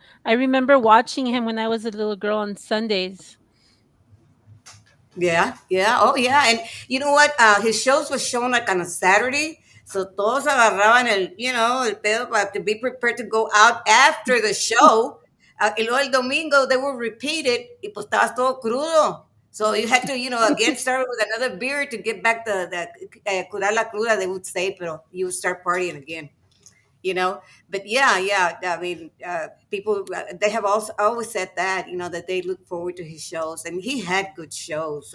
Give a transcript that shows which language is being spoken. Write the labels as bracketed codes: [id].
[en] I remember watching him when I was a little girl on Sundays. Yeah, yeah, oh yeah, and you know what? His shows was shown like on a Saturday, so todos agarraban el pedo to be prepared to go out after the show. [es] Y luego el domingo [en] they would repeat it, [es] y pues estabas todo crudo. [en] So you had to, again start with another beer to get back the [es] curar la cruda, [en] they would say, pero you would start partying again you know but yeah, I mean, people, they have also always said that, that they look forward to his shows, and he had good shows.